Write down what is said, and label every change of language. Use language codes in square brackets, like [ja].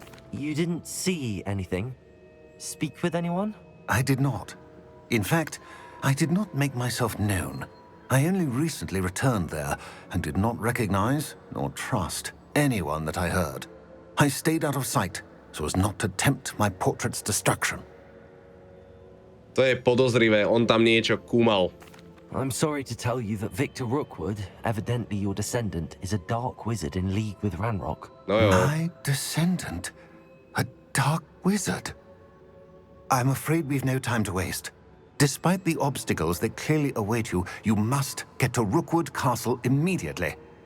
[en] You didn't see anything? Speak with anyone? I did not. In fact, I did not make myself known. I only recently returned there and did not recognize nor trust anyone that I heard. I stayed out of sight so as not to tempt my portrait's destruction. [sk] To je podozrivé, on tam niečo kúmal. [en] I'm sorry to tell you that Victor Rookwood, evidently your descendant, is a dark wizard in league with Ranrock. My descendant? A dark wizard? I'm afraid we've no time to waste. Despite the obstacles that clearly await you, you must get to Rookwood Castle immediately.